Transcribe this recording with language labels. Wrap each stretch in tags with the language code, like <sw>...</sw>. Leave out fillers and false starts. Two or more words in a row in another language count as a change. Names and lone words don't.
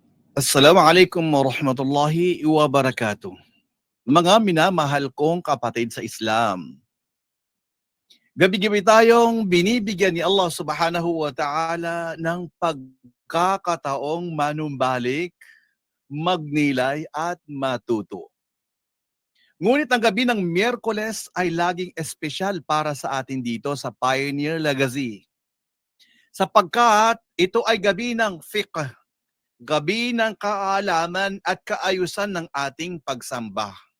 <ar>السلام عليكم ورحمة الله وبركاته.</ar> <tl>Mga minamahal kong kapatid sa Islam, gabi-gabi tayong binibigyan ni Allah</tl> <ar>سبحانه وتعالى</ar> <tl>ng pagkakataong manumbalik, magnilay at matuto. Ngunit ang gabi ng Miyerkules ay laging espesyal para sa atin dito sa Pioneer Legacy. Sapagkat ito ay gabi ng fiqh, gabi ng kaalaman at kaayusan ng ating pagsamba.</tl>